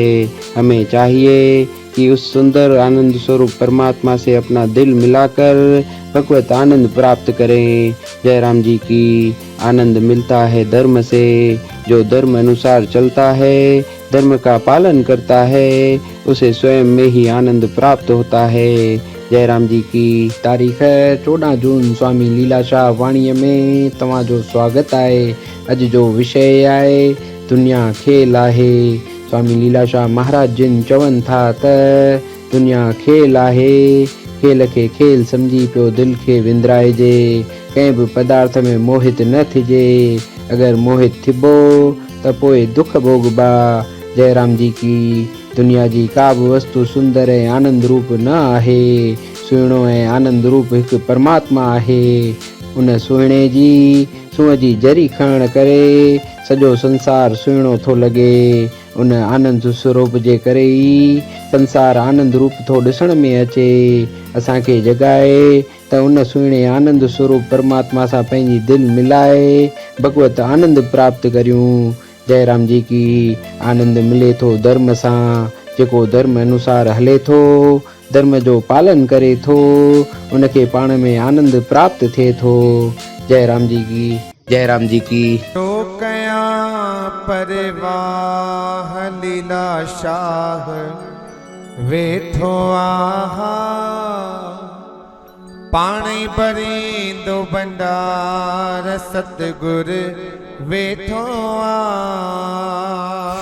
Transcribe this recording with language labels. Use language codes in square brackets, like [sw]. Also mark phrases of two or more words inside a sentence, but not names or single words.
[hi] हमें चाहिए कि उस सुंदर आनंद स्वरूप परमात्मा से अपना दिल मिलाकर भगवत आनंद प्राप्त करें। जय राम जी की। आनंद मिलता है धर्म से। जो धर्म अनुसार चलता है, धर्म का पालन करता है, उसे स्वयं में ही आनंद प्राप्त होता है। जय राम जी की। तारीख है 14 जून। [sd] स्वामी लीलाशाह वाणी में तव्हांजो स्वागत आहे। अज जो विषय आहे दुनिया खेल आहे। स्वामी लीलाशाह महाराज जिन चवनि था त दुनिया खेल आहे। खेल खे खेल समझी पियो दिल खे विंदराइजे। कंहिं बि पदार्थ में मोहित न थिजे। अगर मोहित थिबो त पोइ दुख भोगबा। [hi] जय राम जी की। [sd] दुनिया जी का बि वस्तु सुंदर ऐं आनंद रूप न आहे। सुहिणो ऐं आनंद रूप हिकु परमात्मा आहे। उन सुहिणे जी सूंहं जी जरी खणण करे सॼो संसार सुहिणो थो लॻे। उन आनंद स्वरूप जे करे ई संसार आनंद रूप थो ॾिसण में अचे। असांखे जगाए त उन सुहिणे आनंद स्वरूप परमात्मा सां पंहिंजी दिलि मिलाए भगवत आनंद प्राप्त करियूं। [hi] जय राम जी की। [sd] आनंद मिले थो धर्म सां। जेको धर्म अनुसार हले थो, धर्म जो पालन करे थो, उनखे पाण में आनंद प्राप्त थिए थो। [hi] जय राम जी की। जय राम जी की। [sd] तो कया परवाह लीलाशाह वेठो आहा। पाणी भरींदो भंडार सतगुर वेठो आ।